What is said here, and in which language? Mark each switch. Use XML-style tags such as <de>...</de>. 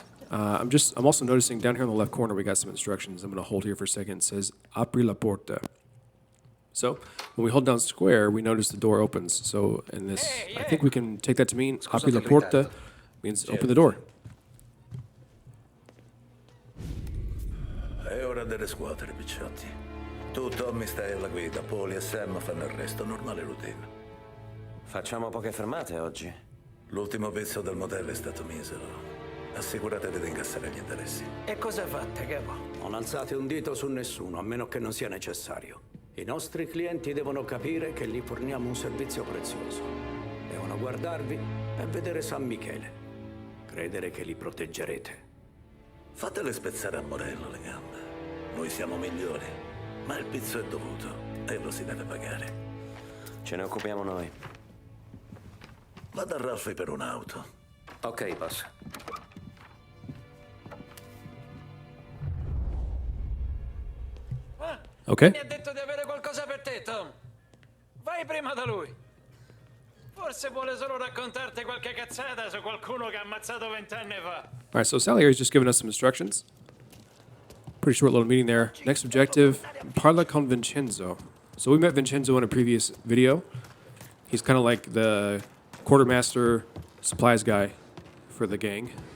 <en>I'm also noticing down here in the left corner we got some instructions. I'm going to hold here for a second. It says</en> <it>Apri la porta.</it> <en>So when we hold down square, we notice the door opens. So in this, I think we can take that to mean</en> <it>apri la porta</it> <en>means open the door.</en> <it>È ora delle squadre, picciotti. Tu, Tommy, stai alla guida, Paul e Sam fanno il resto, normale routine. Facciamo poche fermate oggi. L'ultimo pezzo del modello è stato misero. Assicuratevi di incassare gli interessi. E cosa fate, capo? Non alzate un dito su nessuno, a meno che non sia necessario. I nostri clienti devono capire che gli forniamo un servizio prezioso. Devono guardarvi e vedere San Michele. Credere che li proteggerete. Fatele spezzare a Morello le gambe. Noi siamo migliori, ma il pizzo è dovuto e lo si deve pagare. Ce ne occupiamo noi. Vado a Ralphie per un'auto. Ok, boss. Ok. Mi ha detto di avere qualcosa per te, Tom. Vai prima da lui. Forse vuole solo raccontarti qualche cazzata su qualcuno che ha ammazzato 20 anni fa.</it> <en>All right, so Salieri's just given us some instructions. Pretty short little meeting there. Next objective,</en> <it>parla con Vincenzo.</it> <en>So we met Vincenzo in a previous video. He's kind of like the quartermaster supplies guy for the gang.</en>